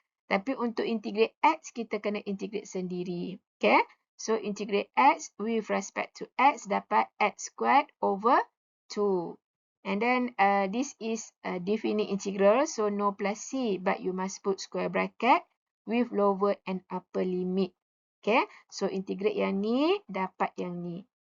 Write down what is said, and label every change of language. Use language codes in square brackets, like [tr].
[ms] Tapi untuk integrate x, kita kena integrate sendiri. [en] Okay. So, integrate x with respect to x [ms] dapat [en] x squared over 2. And then, this is a definite integral. So, no plus c. But you must put square bracket with lower and upper limit. Okay, so integrate [ms] yang ni, dapat yang ni.